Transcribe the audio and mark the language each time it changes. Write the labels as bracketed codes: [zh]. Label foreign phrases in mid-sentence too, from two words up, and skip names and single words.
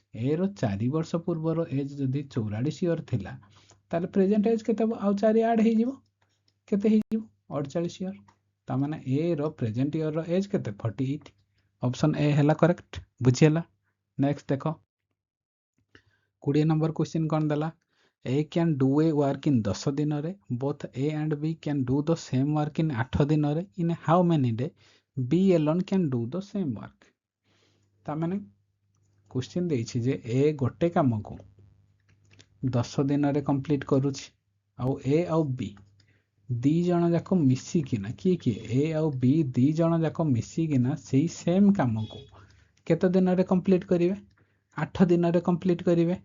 [or] ଏ ର 4 ବର୍ଷ ପୂର୍ବର ଏଜ୍ ଯଦି 44 ଇୟର୍ ଥିଲା ତାହେଲେ [en] present age [or] କେତେ ହେବ ଆଉ 4 ଆଡ୍ ହେଇଯିବ କେତେ ହେଇଯିବ 48 ଇୟର୍। ତା ମାନେ ଏ ର [en] present year's age [or] କେତେ 48। ଅପସନ୍ ଏ ହେଲା କରେକ୍ଟ। ବୁଝିହେଲା। ନେକ୍ସଟ ଦେଖ 20 ନମ୍ବର କ୍ୱେଶ୍ଚିନ୍ କ'ଣ ଦେଲା [en] A can do a work in 10 ଦିନରେ both A and B can do the same work in 8 ଦିନରେ in how many day B alone can do the same work। [or] ତା ମାନେ କ୍ୱେଶ୍ଚିନ୍ ଦେଇଛି ଯେ ଏ ଗୋଟେ କାମକୁ 10 ଦିନରେ କମ୍ପ୍ଲିଟ୍ କରୁଛି ଆଉ ଏ ଆଉ ବି ଦି ଜଣ ଯାକ ମିଶିକିନା କିଏ ଏ ଆଉ ବି ଦି ଜଣ ଯାକ ମିଶିକିନା ସେଇ ସେମ୍ କାମକୁ କେତେ ଦିନରେ କମ୍ପ୍ଲିଟ୍ କରିବେ 8 ଦିନରେ କମ୍ପ୍ଲିଟ୍ କରିବେ।